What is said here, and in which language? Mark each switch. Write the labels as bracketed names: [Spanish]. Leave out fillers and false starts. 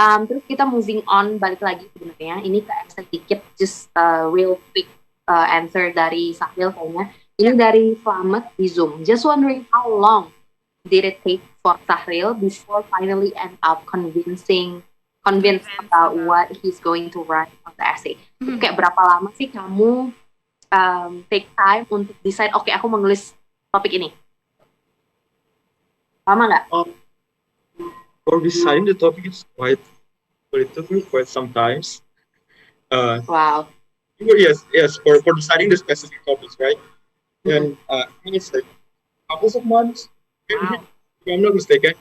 [Indonesian] Terus kita moving on, balik lagi sebenarnya ini ke extra dikit, [English] just real quick answer [Indonesian] dari Sahril kayaknya. Ini dari Slamet di Zoom. [English] Just wondering how long did it take for Sahril before finally end up convinced about what he's going to write on the essay. [Indonesian] Kayak berapa lama sih kamu [English] take time [Indonesian] untuk decide, oke, aku mau nulis topik ini? Lama nggak? [English] For deciding the topic, it's quite, well, it took me quite sometimes. Wow. Yes, for deciding the specific topics, right? And I think it's like couple of months, Wow. if I'm not mistaken.